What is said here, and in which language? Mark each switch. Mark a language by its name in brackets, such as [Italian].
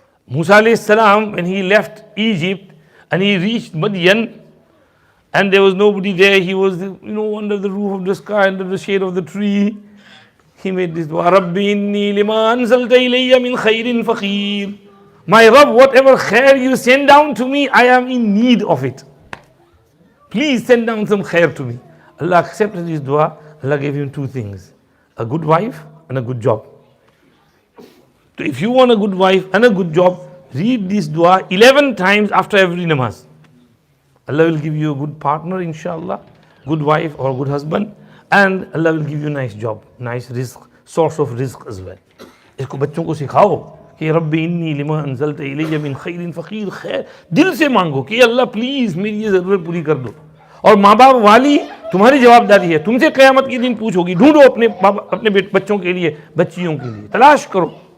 [English] موسیٰ علیہ السلام when he left Egypt and he reached Madian and there was nobody there, he was under the roof of the sky, under the shade of the tree, he made this dua, [Arabic] Rabbi inni lima anzalta ilayya min khairin faqir. [English] My Rabb, whatever khair you send down to me, I am in need of it. Please send down some khair to me. Allah accepted his dua. Allah gave him 2 things, a good wife and a good job. So if you want a good wife and a good job, read this dua 11 times after every namaz. Allah will give you a good partner, inshallah, good wife or good husband, and Allah will give you a nice job, nice rizq, source of rizq as well. [Urdu] اس کو بچوں کو سکھاؤ کہ [Arabic] رب انی لما انزلت الی من خیر فقیر، [Urdu] خیر دل سے مانگو کہ اللہ پلیز میری یہ ضرورت پوری کر دو۔ اور ماں باپ والی تمہاری جواب داری ہے، تم سے قیامت کے دن پوچھو گی، ڈھونڈو اپنے بچوں کے لیے، بچیوں کے لیے، تلاش کرو،